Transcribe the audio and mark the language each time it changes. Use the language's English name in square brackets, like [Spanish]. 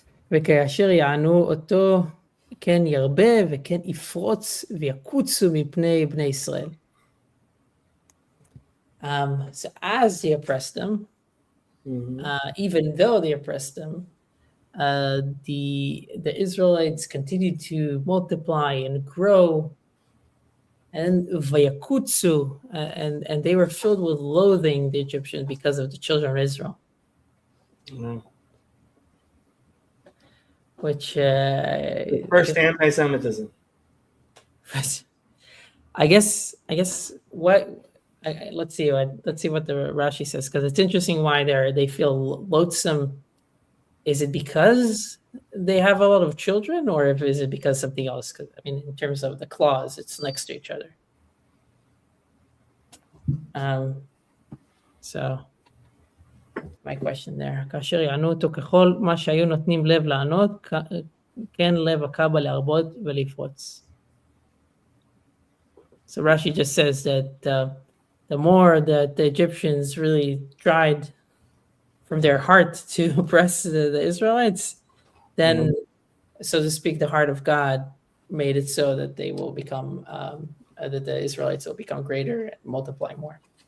[Hebrew] וכאשר יענו אותו, כן ירבה וכן יפרוץ ויקוצו מפני בני ישראל. [English] So as they oppressed them, even though they oppressed them, the Israelites continued to multiply and grow, and vayakutsu, and they were filled with loathing, the Egyptians, because of the children of Israel. Which first anti-Semitism. I guess what. Let's see what the Rashi says, because it's interesting why they feel loathsome. Is it because they have a lot of children, or is it because something else? Because I mean, in terms of the clause, it's next to each other. So my question there. [Hebrew] כאשר יענו אותו ככל מה שהיו נותנים לב לענות, כן לב הקב"א להרבות ולפרוץ. [English] So Rashi just says that the more that the Egyptians really tried from their heart to oppress the Israelites, then, so to speak, the heart of God made it so that they will become, that the Israelites will become greater and multiply more.